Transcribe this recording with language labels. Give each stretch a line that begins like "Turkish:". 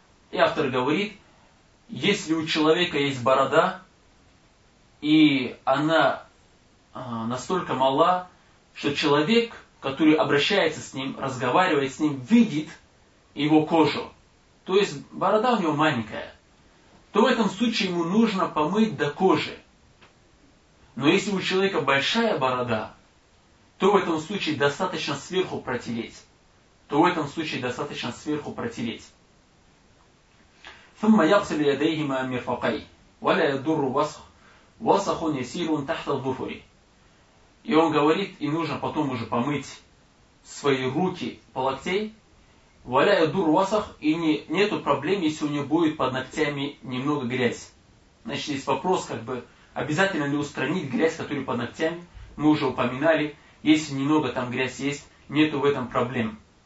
Russian: И автор говорит, если у человека есть борода, и она настолько мала, что человек, который обращается с ним, разговаривает с ним, видит его кожу. то есть борода у него маленькая, то в этом случае ему нужно помыть до кожи. Но если у человека большая борода, то в этом случае достаточно сверху протереть.
Arabic: ثم يغسل يديهما مرفقي ولا يضر وسخ وسخ يسير تحت الظفر.
Russian: И он говорит, и нужно потом уже помыть свои руки по локтей.
Arabic: Валя я дур васах,
Russian: и не, нету проблем, если у него будет под ногтями немного грязь. Значит, есть вопрос, как бы, обязательно ли устранить грязь, которая под ногтями, мы уже упоминали, если немного там грязь есть, нету в этом проблем.